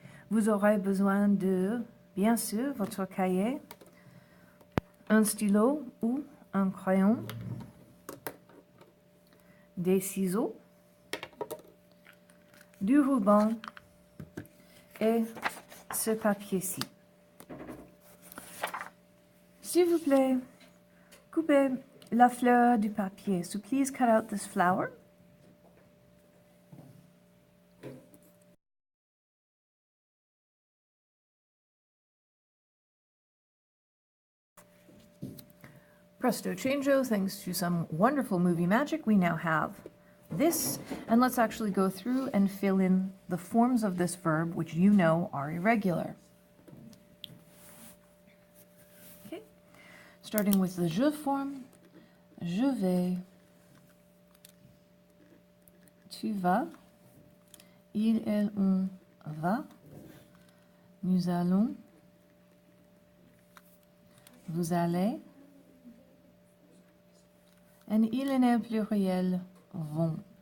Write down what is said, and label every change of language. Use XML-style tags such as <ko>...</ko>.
<fr>Vous aurez besoin de, bien sûr, votre cahier, un stylo ou un crayon, des ciseaux, du ruban et ce papier-ci. S'il vous plaît, coupez la fleur du papier.</fr> <en>So please cut out this flower. Presto changeo, thanks to some wonderful movie magic, we now have this. And let's actually go through and fill in the forms of this verb, which you know are irregular. Okay, starting with the je form.</en> <fr>Je vais, tu vas, il, elle, on va, nous allons, vous allez, and il and elle pluriel vont.</fr>